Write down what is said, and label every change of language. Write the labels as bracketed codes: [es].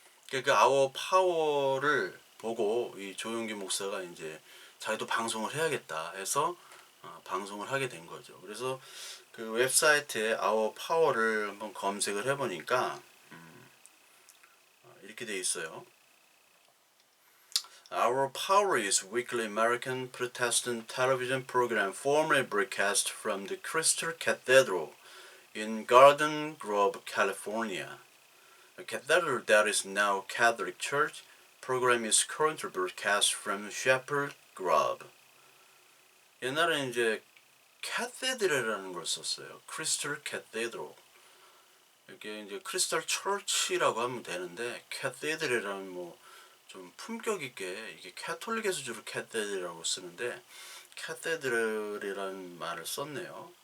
[ko] 그 아워 파워를 보고 이 조용기 목사가 이제 자기도 방송을 해야겠다 해서 방송을 하게 된 거죠. 그래서 그 웹사이트에 아워 파워를 한번 검색을 해보니까 이렇게 돼 있어요. [en] Our Power is a weekly American Protestant television program formerly broadcast from the Crystal Cathedral in Garden Grove, California. A cathedral that is now Catholic Church. Program is currently broadcast from Shepherd Grove. [ko] 옛날에 이제 캐테드럴이라는 걸 썼어요. 크리스탈 캐테드럴. 이게 이제 크리스탈 처치라고 하면 되는데, 캐테드럴이라는 좀 품격 있게, 이게 캐톨릭에서 주로 캐테드럴이라고 쓰는데 캐테드럴이라는 말을 썼네요.